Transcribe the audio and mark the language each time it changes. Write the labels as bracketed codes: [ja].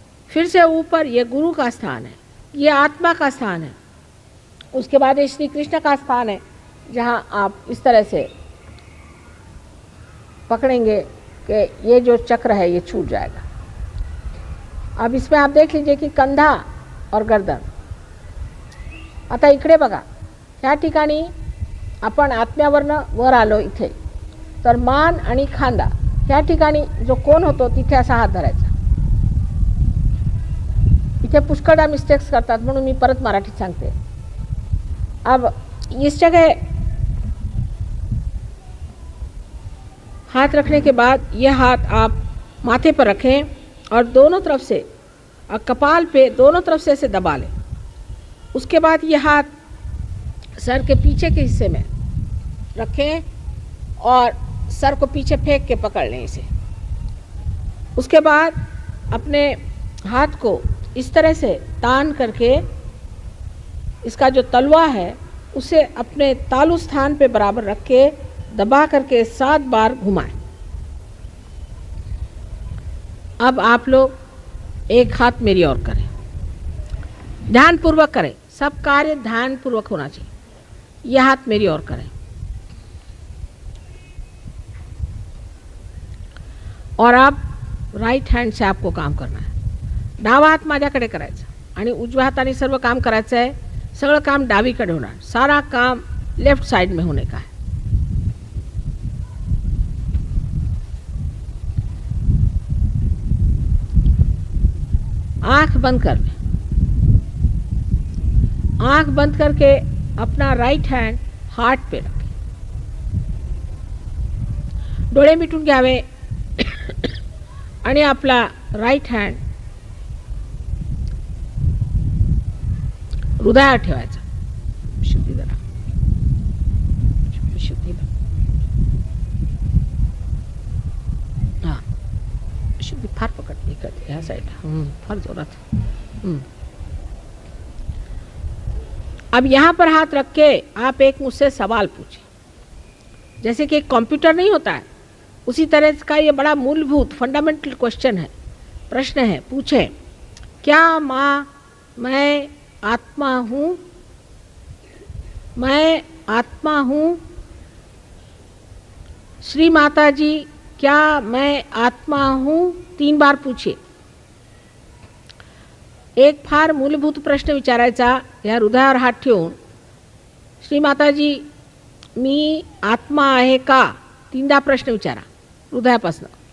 [hi] फिर से ऊपर ये गुरु का स्थान है, ये आत्मा का स्थान है. उसके बाद ये श्री कृष्ण का स्थान है जहाँ आप इस तरह से पकड़ेंगे कि ये जो चक्र है ये छूट जाएगा. अब इसमें आप देख लीजिए की कंधा और गर्दन. [mr] आता इकडे बघा, ह्या ठिकाणी आपण आत्म्यावरनं वर आलो इथे, तर मान आणि खांदा ह्या ठिकाणी जो कोण होतो तिथे असा हात धरायचा. इथे पुष्कळदा मिस्टेक्स करतात म्हणून मी परत मराठीत सांगते. [hi] अब इस जगह हाथ रखने के बाद ये हाथ आप माथे पर रखें और दोनों तरफ से कपाल पे दोनों तरफ से ऐसे दबा लें. उसके बाद ये हाथ सर के पीछे के हिस्से में रखें और सर को पीछे फेंक के पकड़ लें इसे. उसके बाद अपने हाथ को इस तरह से तान करके इसका जो तलवा है उसे अपने तालु स्थान पे बराबर रख के दबा करके 7 बार घुमाएं. अब आप लोग एक हाथ मेरी ओर करें, ध्यानपूर्वक करें. सब कार्य ध्यानपूर्वक होना चाहिए. यह हाथ मेरी ओर करें और आप राइट हँड से आपको काम करना है. [mr] डावा हात माझ्याकडे करायचा आणि उजव्या हाताने सर्व काम करायचं आहे. सगळं काम डावीकडे होणार. [hi] सारा काम लेफ्ट साइड में होने का है. आंख बंद कर लें. आंख बंद करके अपना राइट हैंड हार्ट पे रखें. [mr] डोळे मिटून घ्यावे आणि आपला राइट हँड हृदयावर ठेवायचा. शुद्धी जरा शुद्धी हां शुद्धी फार पकडली इकडे ह्या साईडला फार जोरात. [hi] अब यहाँ पर हाथ रख के आप एक मुझसे सवाल पूछें. जैसे कि एक कंप्यूटर नहीं होता है उसी तरह का ये बड़ा मूलभूत फंडामेंटल क्वेश्चन है, प्रश्न है. पूछें, क्या माँ मैं आत्मा हूँ? मैं आत्मा हूँ. श्री माता जी क्या मैं आत्मा हूँ? 3 बार पूछिए. [mr] एक फार मूलभूत प्रश्न विचारायचा या हृदयावर हात ठेवून. श्री माताजी मी आत्मा आहे का? 3दा प्रश्न विचारा हृदयापासून.